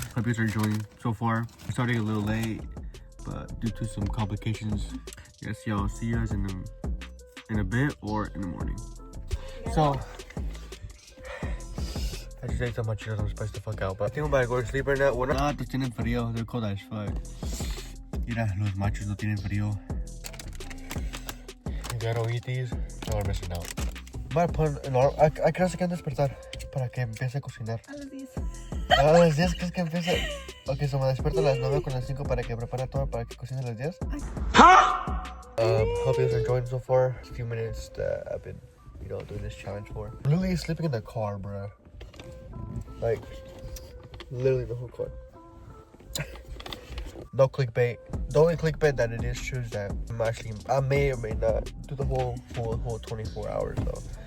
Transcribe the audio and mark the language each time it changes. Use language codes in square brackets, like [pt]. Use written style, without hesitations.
[en] Hope you guys are enjoying so far. I'm starting a little late, but due to some complications, yes, yeah, I'll see you guys in a bit or in the morning. So I just ate so much Cheetos, I'm spiced the fuck out. But I think I'm about to go to sleep right now. [es] Bueno, pues tienen frío. [en] They're cold as fuck. [es] Mira, los machos no tienen frío. [en] You gotta eat these, or we're missing out. [es] Voy a poner en hora. ¿A qué hora se quieren despertar? Para que empiece a cocinar. A las 10. A las 10, ¿crees que empiece? Ok, so me despierto a las 9 con las 5 para que prepare todo para que cocine a las 10. [en] Hope you guys are enjoying so far. It's a few minutes that I've been, you know, doing this challenge for. Literally sleeping in the car, bruh. Like, literally the whole car. No clickbait. The only clickbait that it is true is that I may or may not do the whole 24 hours though.